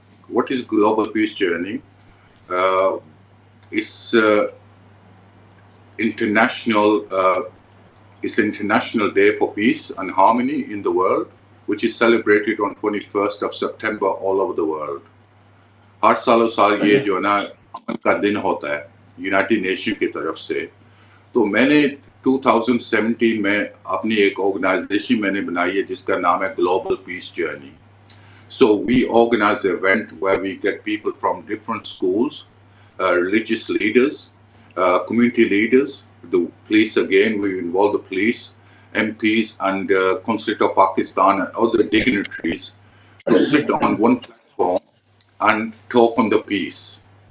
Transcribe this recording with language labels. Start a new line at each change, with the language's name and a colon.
English: what is Global Peace Journey? It's international. It's International Day for Peace and Harmony in the world, which is celebrated on 21st of September all over the world.
Hindi: हर सालों साल ये जो है ना अमन का दिन होता है यूनाइटेड नेशन की तरफ से. तो मैंने 2017 में अपनी एक ऑर्गेनाइजेशन मैंने बनाई है जिसका नाम है global piece journey.
English: So we organize an event where we get people from different schools, religious leaders, community leaders, the police again, we involve the police, MPs and Consulate of Pakistan and other dignitaries to sit on one platform and talk on the peace.